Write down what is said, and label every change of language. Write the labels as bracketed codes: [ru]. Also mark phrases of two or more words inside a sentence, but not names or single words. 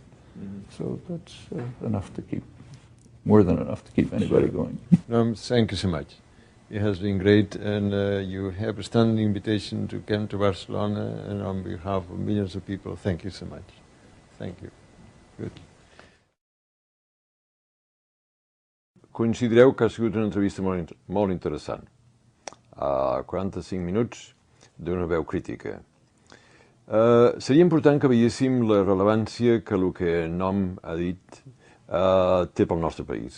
[en] So that's enough to keep, more than enough to keep anybody going. Thank you so much. It has been great, and you have a standing invitation to come to Barcelona, and on behalf of millions of people, thank you so much. Thank you. Good. [ca] Coincidireu que ha sigut una entrevista molt interessant. 45 minuts d'una veu crítica. Seria important que veiéssim la rellevància que el que Noam ha dit té pel nostre país.